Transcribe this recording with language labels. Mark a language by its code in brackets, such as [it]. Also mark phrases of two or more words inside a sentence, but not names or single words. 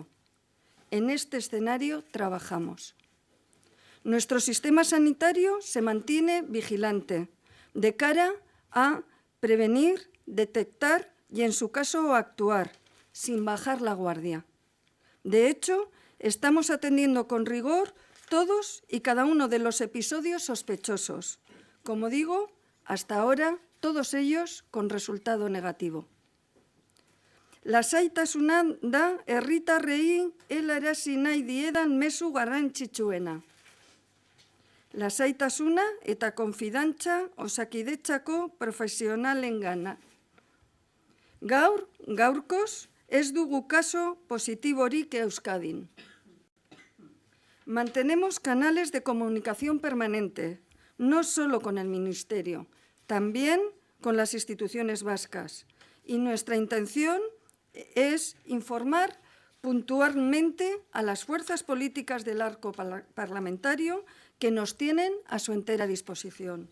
[es] En este escenario trabajamos. Nuestro sistema sanitario se mantiene vigilante de cara a prevenir, detectar y, en su caso, actuar, sin bajar la guardia. De hecho, estamos atendiendo con rigor todos y cada uno de los episodios sospechosos. Como digo, hasta ahora, todos ellos con resultado negativo. [eu] Lasaitasuna da herritarrei helarazi nahi diedan mezu garrantzitsuena. Lasaitasuna eta konfidantza Osakidetzako profesionalengana. Gaurkoz ez dugu caso positiborik Euskadin. [es] Mantenemos canales de comunicación permanente, no solo con el Ministerio, también con las instituciones vascas. Y nuestra intención es informar puntualmente a las fuerzas políticas del arco parlamentario que nos tienen a su entera disposición.